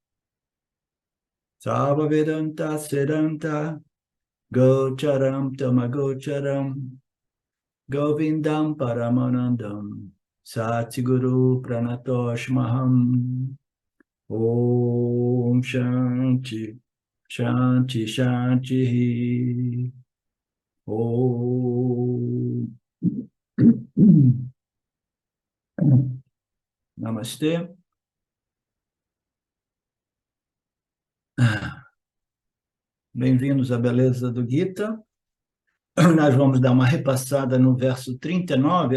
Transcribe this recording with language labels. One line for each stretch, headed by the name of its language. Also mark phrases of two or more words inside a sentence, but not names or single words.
Sanskrit: सर्व वेदान्त सिद्धान्त गोचरं तमगोचरं गोविन्दं परमानन्दं सद्गुरुं प्रणतोऽस्म्यहं ॐ शान्तिः शान्तिः शान्तिः ॐ नमस्ते.
Portuguese: Bem-vindos à beleza do Gita. Nós vamos dar uma repassada no verso 39.